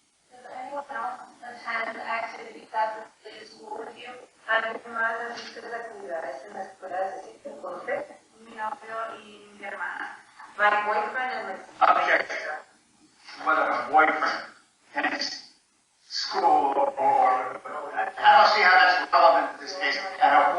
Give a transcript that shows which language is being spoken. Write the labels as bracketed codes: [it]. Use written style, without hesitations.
[en] Does anyone else attend activities at the school with you? [es] Además de las actividades en la escuela de entonces, Mi novio y mi hermana. [en] my boyfriend and my Objection. Whether a boyfriend attends school or, I don't see how that's relevant to this case at